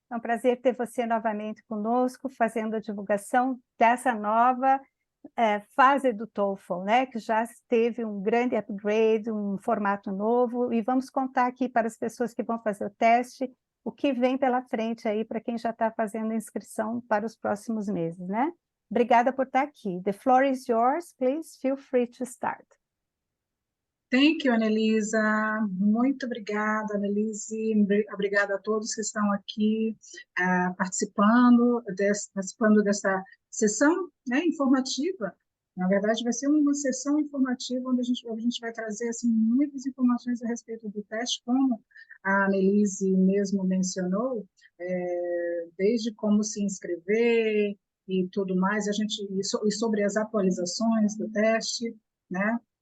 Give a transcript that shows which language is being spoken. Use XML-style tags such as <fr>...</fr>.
<pt>É um prazer ter você novamente conosco, fazendo a divulgação dessa nova fase do TOEFL, né, que já teve um grande upgrade, um formato novo, e vamos contar aqui para as pessoas que vão fazer o teste o que vem pela frente aí para quem já está fazendo inscrição para os próximos meses, né? Obrigada por estar aqui.</pt> <en>The floor is yours, please feel free to start. Thank you, Annelisa.</en> <pt>Muito obrigada, Annelise. Obrigada a todos que estão aqui participando dessa sessão, né, informativa Na verdade, vai ser uma sessão informativa onde a gente vai trazer assim, muitas informações a respeito do teste, como a Annelise mesmo mencionou, desde como se inscrever e tudo mais, e sobre as atualizações do teste, né?</pt>